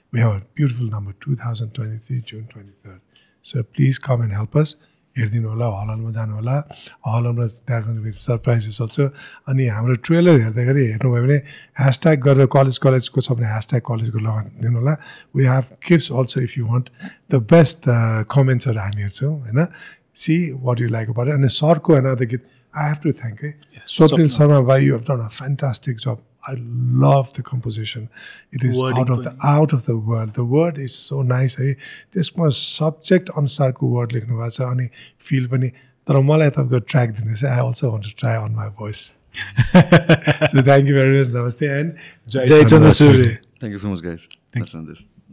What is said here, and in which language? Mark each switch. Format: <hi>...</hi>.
<en>We have a beautiful number 2023 June 23rd. So please come and help us.</en> <ne>हेरिदिनु होला हलमा जानु होला हलमा त्यहाँ</ne> <en>surprises also</en> <ne>अनि हाम्रो ट्रेलर हेर्दाखेरि हेर्नुभयो भने ह्यासट्याग गरेर कलेजको छ भने ह्यासट्याग कलेजको लगाइदिनु होला</ne> <en>we have gifts also if you want the best कमेन्ट्सहरू</en> <ne>हामी हेर्छौँ होइन</ne> <en>see what you like about</en> <ne>अनि सरको अनदर गीत</ne> <en>I have to thank</en> <ne>है स्वप्निल शर्मा भाइ</ne> <en>You have done a fantastic job I love the composition. It is out of the world. The word is so nice. This was subject</en> <ne>अनुसारको word लेख्नु भएको छ अनि feel पनि तर मलाई तपाईँको track दिनुहोस्</ne> <en>I also want to try on my voice. So thank you very much. Namaste and Jai Chandra Surya. Thank you so much guys. Let's end this.</en>